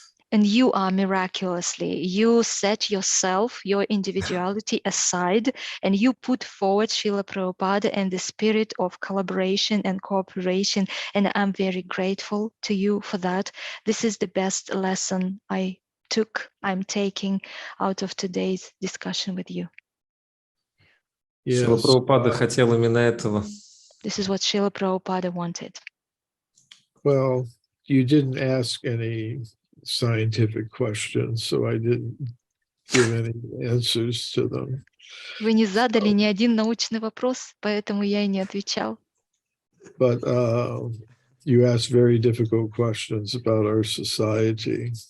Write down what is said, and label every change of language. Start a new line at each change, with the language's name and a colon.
English: And you are miraculously, you set yourself, your individuality aside, and you put forward Srila Prabhupada and the spirit of collaboration and cooperation. And I'm very grateful to you for that. This is the best lesson I'm taking out of today's discussion with you.
Russian: Шрила Прабхупада хотел именно этого.
English: This is what Srila Prabhupada wanted. Well, you didn't ask any scientific questions, so I didn't give any answers to them.
Russian: Вы не задали ни один научный вопрос, поэтому я и не отвечал.
English: But you asked very difficult questions about our society.